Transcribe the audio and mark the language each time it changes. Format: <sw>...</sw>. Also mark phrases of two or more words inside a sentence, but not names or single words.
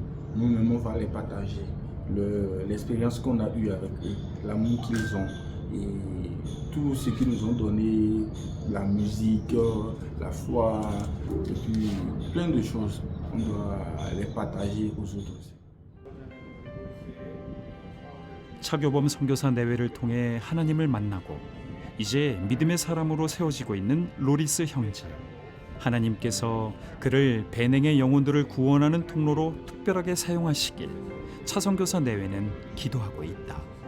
<fr>Nous-mêmes, on va les partager. L'expérience qu'on a eue avec eux, l'amour qu'ils ont et tout ce qu'ils nous ont donné, la musique, la foi, et puis plein de choses, on doit les partager aux autres aussi.</fr> <ko>차교범 선교사 내외를 통해 하나님을 만나고 이제 믿음의 사람으로 세워지고 있는 로리스 형제. 하나님께서 그를 배냉의 영혼들을 구원하는 통로로 특별하게 사용하시길 차선교사 내외는 기도하고 있다.</ko>